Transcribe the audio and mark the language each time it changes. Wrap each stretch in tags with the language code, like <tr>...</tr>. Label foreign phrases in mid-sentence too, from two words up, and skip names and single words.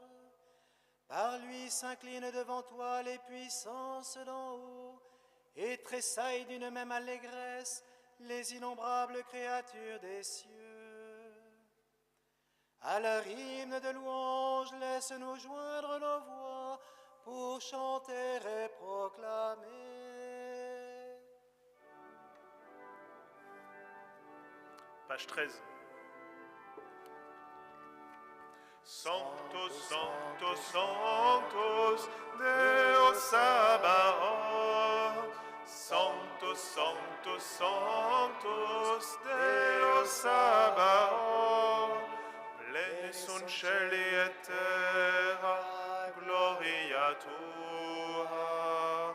<fr>Par lui s'inclinent devant toi les puissances d'en haut et tressaillent d'une même allégresse les innombrables créatures des cieux. À leur hymne de louange, laisse-nous joindre nos voix pour chanter et proclamer. Page 13.</fr> <la>Sanctus, Sanctus, Sanctus, Deus Sabaoth. Sanctus, Sanctus, Sanctus, Deus Sabaoth, pleni sunt celi et terra, gloria tua.</la>